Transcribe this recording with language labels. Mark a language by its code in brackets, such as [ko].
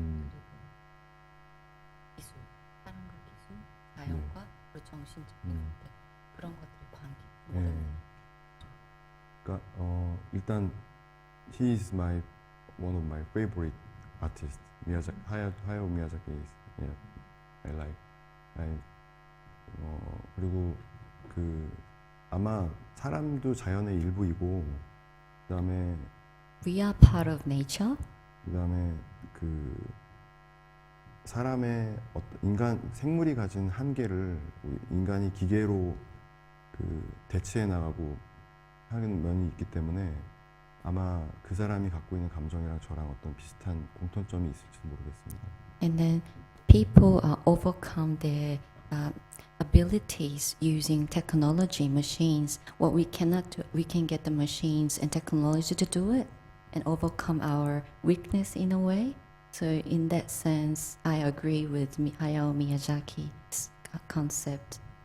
[ko] 그리고 기술, 사람과 기술, 자연과 그리고 정신적인 것들 그런 것들의 관계. 네. 그러니까 일단 [en] he is one of my favorite artists. Hayao Miyazaki is I like. [ko] 그리고 아마 사람도 자연의 일부이고 그다음에 [en] We are part of nature. [ko] 그다음에 사람의 생물이 가진 한계를 인간이 기계로 대체해 나가고 하는 면이 있기 때문에 아마 그 사람이 갖고 있는 감정이랑 저랑 어떤 비슷한 공통점이 있을지도 모르겠습니다. [en] And then people overcome their abilities using technology, machines. What we cannot do, we can get the machines and technology to do it and overcome our weakness in a way. So in that sense, I agree with Hayao Miyazaki's concept.